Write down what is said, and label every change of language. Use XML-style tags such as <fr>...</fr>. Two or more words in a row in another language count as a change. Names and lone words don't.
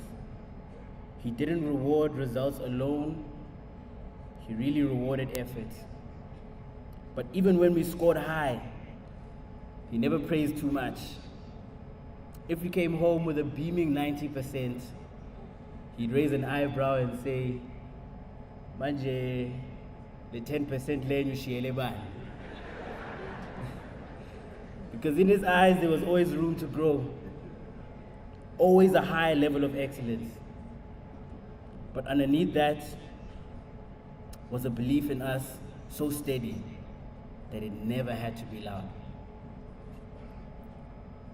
<en>He didn't reward results alone, he really rewarded effort. But even when we scored high, he never praised too much. If we came home with a beaming 90%, he'd raise an eyebrow and say, "Manje, the 10%</en> <zu>lenu shiyele bani."</zu> <en>Because in his eyes, there was always room to grow, always a high level of excellence. But underneath that was a belief in us so steady that it never had to be loud.</en>